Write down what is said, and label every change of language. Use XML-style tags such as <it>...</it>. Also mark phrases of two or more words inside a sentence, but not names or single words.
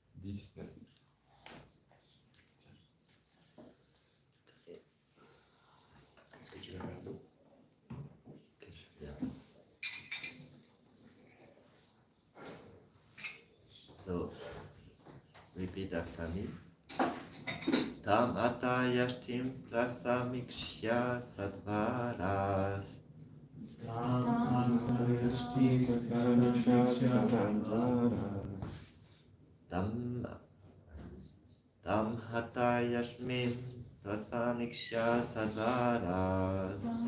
<en>this.</en> <fr>Est-ce que tu veux un verre d'eau?</fr> <en>So, repeat after me.</en> <sa>Tam atayashtim prasamikshya sadvaras. Tam hatayashmin prasamikshya sadvaras.</sa>